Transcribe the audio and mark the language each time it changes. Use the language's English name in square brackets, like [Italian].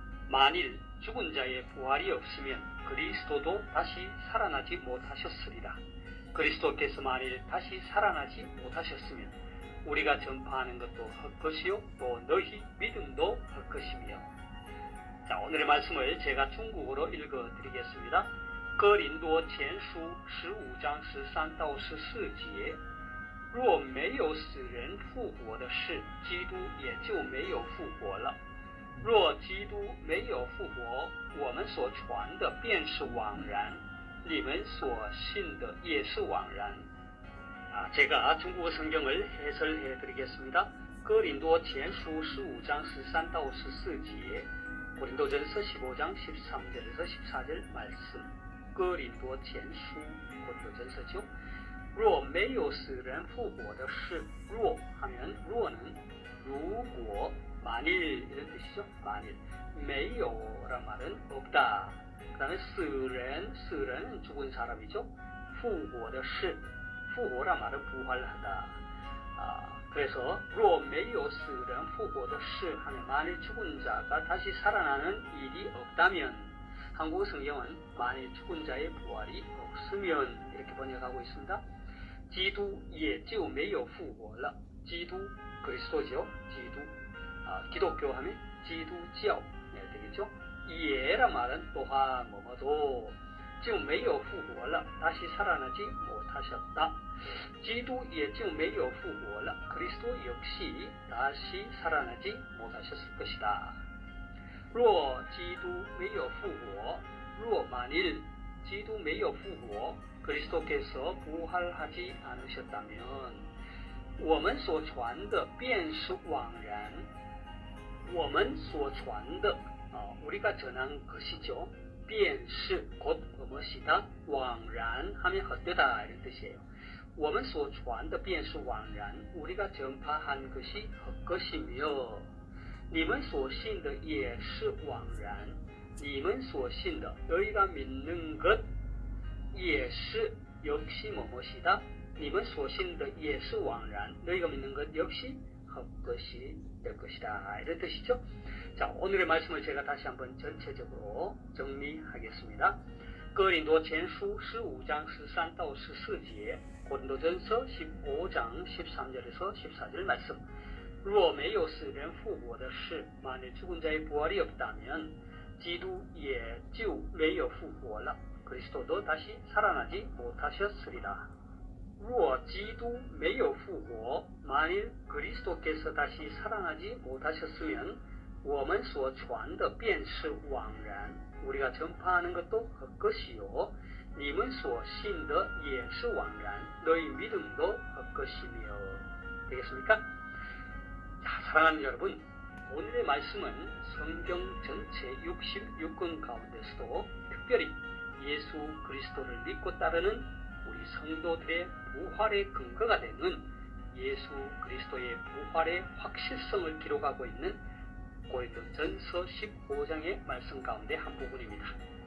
[Korean] 만일 죽은 자의 부활이 없으면 그리스도도 다시 살아나지 못하셨으리라. 그리스도께서 만일 다시 살아나지 못하셨으면 우리가 전파하는 것도 헛것이요 또 너희 믿음도 헛것이며. 자, 오늘의 말씀을 제가 중국어로 읽어드리겠습니다. [Chinese] 哥林多前书15章13到14节，若没有死人复活的事，基督也就没有复活了。若基督没有复活，我们所传的便是枉然，你们所信的也是枉然。 [Korean] 제가 중국어 성경을 해설해 드리겠습니다. [Chinese] 哥林多前书15장 13到14节, [Korean] 고린도전서 15장 13절에서 14절 말씀. 哥林多前书 고린도전서죠. [Chinese] 若没有死人复活的事, [Korean] 若 하면 若는 如果 만일 이런 뜻이죠. 만일 没有란 말은 없다. 그 다음에 死人 죽은 사람이죠. [Chinese] 复活的事 [Korean] 复活란 말은 부활하다. 그래서 [Chinese] 若没有死人复活的事 [Korean] 하면 만일 죽은 자가 다시 살아나는 일이 없다면, 한국어 성경은 만일 죽은 자의 부활이 없으면 이렇게 번역하고 있습니다. [Chinese] 基督也就没有复活了.基督 [Korean] 그리스도죠. 基督 기독교 하면 기도教되겠죠. 예란 말은 또한 뭐뭐도 [Chinese] 就没有复活了. [Korean] 다시 살아나지 못하셨다. [Chinese] 基督也就没有复活了. [Korean] 그리스도 역시 다시 살아나지 못하셨을 것이다. [Chinese] 若基督没有复活, 若 만일 基督没有复活, [Korean] 그리스도께서 부활하지 않으셨다면 [Chinese] 我们所传的便是枉然. 我们所传的 [Korean] 우리가 전한 것이죠. [Chinese] 便是 [Korean] 곧 무엇이다? 枉然 하면 헛되다 이런 뜻이에요. [Chinese] 我们所传的便是枉然. [Korean] 우리가 전파한 것이 헛것이며 [Chinese] 你们所信的也是枉然. 你们所信的 [Korean] 너희가 믿는 것 也是 역시 무엇이다? [Chinese] 你们所信的也是枉然. [Korean] 너희가 믿는 것 역시 헛것이 될 것이다 이런 뜻이죠. 자, 오늘의 말씀을 제가 다시 한번 전체적으로 정리하겠습니다. [Chinese] 哥林多前书15장 13到14节, [Korean] 고린도전서 15장 13절에서 14절 말씀. [Chinese] 若没有死人复活的事, [Korean] 만일 죽은 자의 부활이 없다면 [Chinese] 基督也就没有复活了. [Korean] 그리스도도 다시 살아나지 못하셨으리라. [Chinese] 若基督没有复活, [Korean] 만일 그리스도께서 다시 살아나지 못하셨으면 [Chinese] 我们所传的便是枉然. [Korean] 우리가 전파하는 것도 헛것이요. [Chinese] 你们所信的也是枉然. [Korean] 너희 믿음도 헛것이며. 되겠습니까? 자, 사랑하는 여러분, 오늘의 말씀은 성경 전체 66권 가운데서도 특별히 예수 그리스도를 믿고 따르는 우리 성도들의 부활의 근거가 되는 예수 그리스도의 부활의 확실성을 기록하고 있는 고린도전서 15장의 말씀 가운데 한 부분입니다.